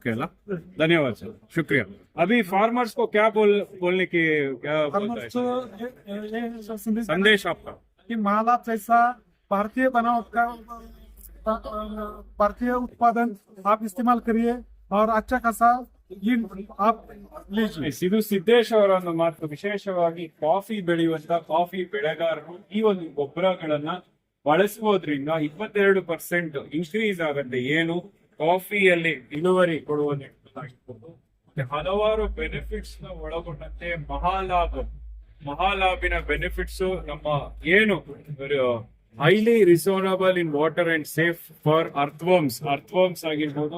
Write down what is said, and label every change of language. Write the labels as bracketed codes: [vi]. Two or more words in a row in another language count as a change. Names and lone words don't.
[hi] ओके धन्यवाद सर, शुक्रिया। अभी फार्मर्स को क्या बोलने की क्या बोलता है तो ये संदेश आपका? कि माला पैसा भारतीय बनावट का भारतीय उत्पादन आप इस्तेमाल करिए और अच्छा खासा yield आप लीजिए। [kn] ಇದು ಸಿದ್ದೇಶ್ ಅವರ ಒಂದು ಮಾತು. ವಿಶೇಷವಾಗಿ ಕಾಫಿ ಬೆಳೆಯುವಂತ ಕಾಫಿ ಬೆಳೆಗಾರರು ಈ ಒಂದು ಗೊಬ್ಬರಗಳನ್ನ ಬಳಸುವುದರಿಂದ 22% ಇನ್ಕ್ರೀಸ್ ಆಗುತ್ತೆ. ಏನು ಕಾಫಿಯಲ್ಲಿ ಇಳುವರಿ ಕೊಡುವ ನಿಟ್ಟಿನಲ್ಲಾಗಿರ್ಬೋದು, ಮತ್ತೆ ಹಲವಾರು ಬೆನಿಫಿಟ್ಸ್ ನ ಒಳಗೊಂಡಂತೆ ಮಹಾಲಾಭಿನ ಬೆನಿಫಿಟ್ಸ್ ನಮ್ಮ ಏನು [en] highly reasonable in water and safe for earthworms [kn] ಆಗಿರ್ಬೋದು.